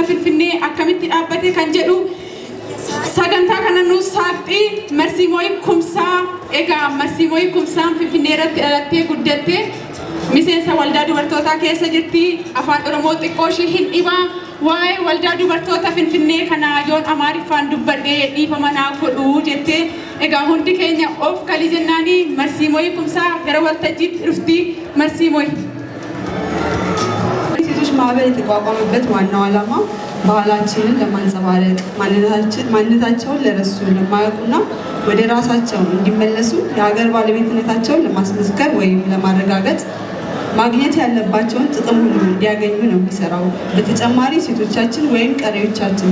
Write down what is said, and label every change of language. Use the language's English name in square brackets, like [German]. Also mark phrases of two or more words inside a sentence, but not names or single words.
[Oromo] Finfinnee akkamitti dhaabbate kan jedhu sagantaa kana nuus saaqxii Marsiimooy Kumsaa egaa Marsiimooy Kumsaan Finfinnee irratti dhalattee guddatte miseensa waldaa dubartootaa keessa jirti afaan Oromoo xiqqoo ishii hin dhibaa waa'ee waldaa dubartoota Finfinnee kana yoon Amaariffaan dubbadhee dhiifama naa godhuu jettee egaa hundi keenya of kali jennaanii Marsiimooy Kumsaa gara waltajjiitti dhufti Marsiimooy. [Amharic] ሴቶች ማህበር የተቋቋመበት ዋናው ዓላማ ባህላችንን ለማንጸባረቅ ማንነታቸውን ለረሱ ለማያውቁና ወደ ራሳቸው እንዲመለሱ የሀገር ባለቤትነታቸውን ለማስመዝገብ ወይም ለማረጋገጥ ማግኘት ያለባቸውን ጥቅም ሁሉ እንዲያገኙ ነው የሚሰራው። በተጨማሪ ሴቶቻችን ወይም ቀሪዎቻችን